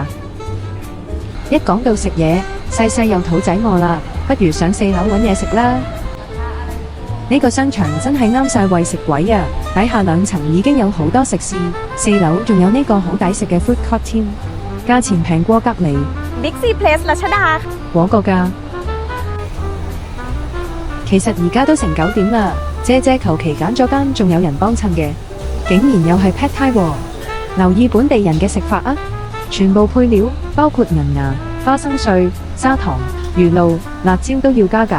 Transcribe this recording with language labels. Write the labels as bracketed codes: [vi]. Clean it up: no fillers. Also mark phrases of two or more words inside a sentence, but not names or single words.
[yue] 一講到食嘢，細細又肚仔餓啦，不如上4樓揾嘢食啦。呢個商場真係啱晒為食鬼啊！底下2層已經有好多食肆，4樓仲有呢個好抵食嘅 [en] food court [yue] 添，價錢平過隔離。 บิ๊กซีเพลสรัชดา 嗰個㗎。其實而家都成9點啦。姐姐求其揀咗間仲有人幫襯嘅，竟然又係 Pad Thai 喎！留意本地人嘅食法啊，全部配料包括銀芽、花生碎、砂糖、魚露、辣椒都要加㗎。